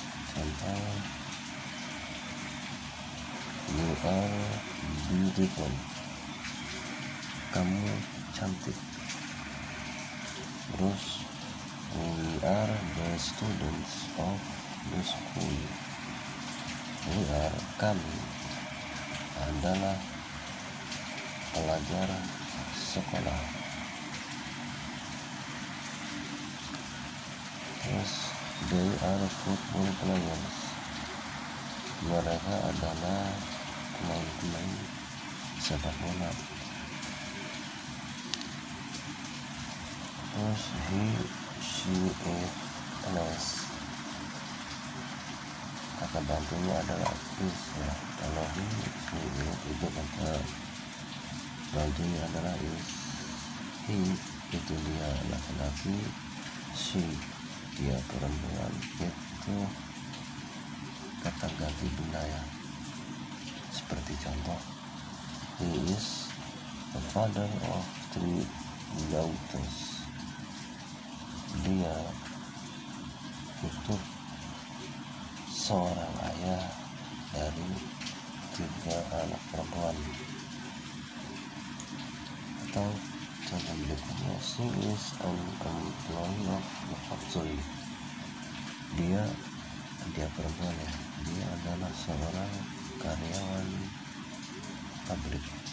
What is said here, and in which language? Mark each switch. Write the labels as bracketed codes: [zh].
[id] Contoh, [en] you are beautiful. [id] Kamu cantik. Terus, [en] we are the students of the school. We are, [id] kami adalah pelajar sekolah. Terus, [en] they are football players. [id] Mereka adalah pemain sepak bola. Terus [en] he, she, it, plays. [id] kata bantunya adalah is ya. Kalau he itu kata bantunya adalah is. He itu dia laki-laki, she dia perempuan. Itu kata ganti benda ya. Seperti contoh, [en] he is the father of 3 daughters. [id] Dia itu seorang ayah dari 3 anak perempuan. Atau contoh berikutnya, [en] she is an employee of the factory. [id] Dia perempuan ya, dia adalah seorang karyawan pabrik.